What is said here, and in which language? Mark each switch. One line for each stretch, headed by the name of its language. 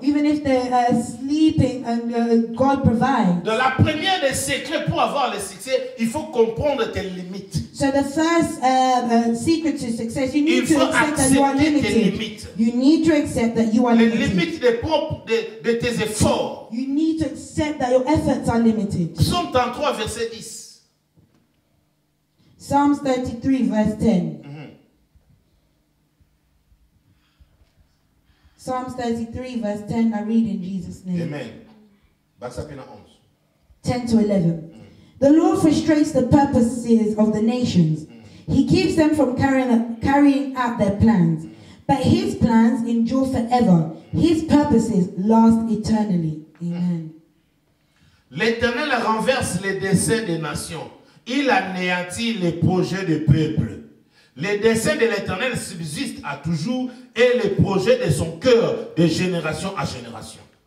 English: Even if they're sleeping, and God provides.
French: De la première des secrets pour avoir le succès, il faut comprendre tes limites.
English: So the first secret to success, you need to accept that you are
French: tes
English: limited.
French: limites.
English: You need to accept that you are
French: Les
English: limited.
French: limites de tes efforts.
English: You need to accept that your efforts are limited.
French: Psaume 33, verset 10.
English: Psalms 33, verse 10. Psalms 33, verse 10, I read in Jesus' name. Amen. 10 to 11. The Lord frustrates the purposes of the nations. He keeps them from carrying out their plans. But his plans endure forever. His purposes last eternally. Amen.
French: L'Éternel renverse les desseins des nations. Il anéantit les projets des peuples. Les desseins de l'Éternel subsistent à toujours et les projets de son cœur de génération à génération.